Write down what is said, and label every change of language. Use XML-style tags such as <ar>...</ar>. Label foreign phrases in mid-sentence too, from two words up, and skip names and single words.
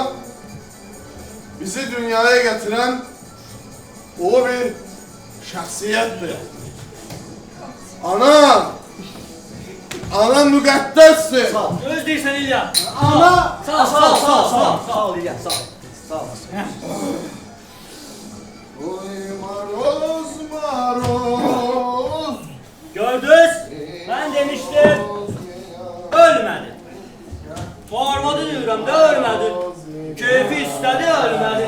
<tr>Bizi dünyaya getiren o bir şahsiyettir.</tr> <az>Ana! Ana müqəddəsdir. Sağ ol. Öz deyirsən İlya. Ana! Sağ ol, sağ ol, sağ ol, sağ ol. Sağ ol İlyas, sağ ol. Sağ olasın. Oy maroz maroz.</az> <tr>Gördünüz? Ben demiştim. Ölmedi. Bağırmadı diyorum da ölmedi. Keyfi istedi ölmedi.</tr>